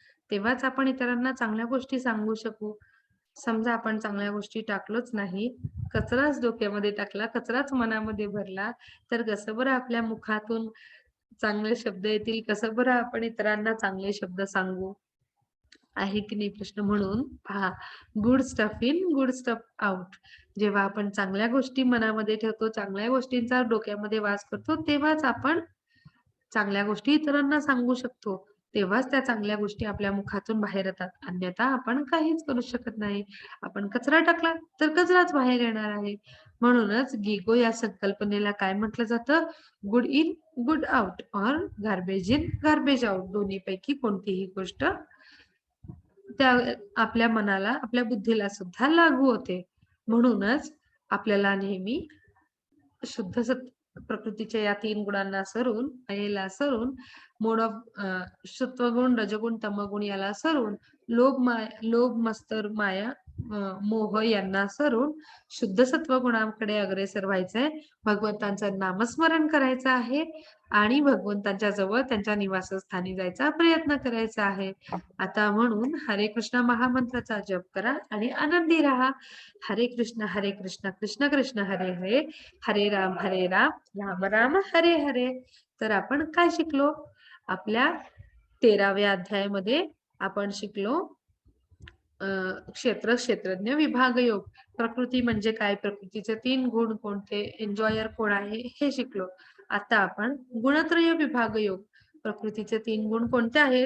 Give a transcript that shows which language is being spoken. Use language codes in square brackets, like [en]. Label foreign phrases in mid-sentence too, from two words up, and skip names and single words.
[mr] तेव्हाच आपण इतरांना चांगल्या गोष्टी सांगू शकू. समजा आपण चांगल्या गोष्टी टाकलोच नाही, कचराच डोक्यामध्ये टाकला, कचराच मनामध्ये भरला, तर कसं बरं आपल्या मुखातून चांगले शब्द येतील? कसं बरं आपण इतरांना चांगले शब्द सांगू? आहे की नाही प्रश्न? म्हणून पहा, [en] good stuff in, good stuff out. [mr] जेव्हा आपण चांगल्या गोष्टी मनामध्ये ठेवतो, चांगल्या गोष्टींचा डोक्यामध्ये वास करतो, तेव्हाच आपण चांगल्या गोष्टी इतरांना सांगू शकतो. तेव्हाच त्या चांगल्या गोष्टी आपल्या मुखातून बाहेर येतात. अन्यथा आपण काहीच करू शकत नाही. आपण कचरा टाकला तर कचराच बाहेर येणार आहे. म्हणूनच गिगो या संकल्पनेला काय म्हटलं जातं? [en] good in, good out or garbage in, garbage out. [mr] दोन्हीपैकी कोणतीही गोष्ट त्या आपल्या मनाला, आपल्या बुद्धीला सुद्धा लागू होते. म्हणूनच आपल्याला नेहमी शुद्ध प्रकृतीच्या या 3 गुणांना सरून, मायेला सरून, [en] mode of [mr] सत्वगुण, रजगुण, तमगुण याला सरून, लोभ, मत्सर, माया, मोह यांना सरून शुद्ध सत्वगुणाकडे अग्रेसर व्हायचंय. भगवंतांचं नामस्मरण करायचं आहे आणि भगवंतांच्या जवळ त्यांच्या निवासस्थानी जायचा प्रयत्न करायचा आहे. आता म्हणून हरे कृष्ण महामंत्राचा जप करा आणि आनंदी राहा. [sa] हरे कृष्ण कृष्ण कृष्ण हरे हरे, हरे राम राम राम हरे हरे. [mr] तर आपण काय शिकलो? आपल्या 13व्या अध्यायामध्ये आपण शिकलो क्षेत्रज्ञ विभाग योग. प्रकृती म्हणजे काय? प्रकृतीचे 3 गुण कोणते? एन्जॉयर कोण आहे? हे शिकलो. आता आपण गुणत्रय विभाग योग. प्रकृतीचे 3 गुण कोणते आहेत?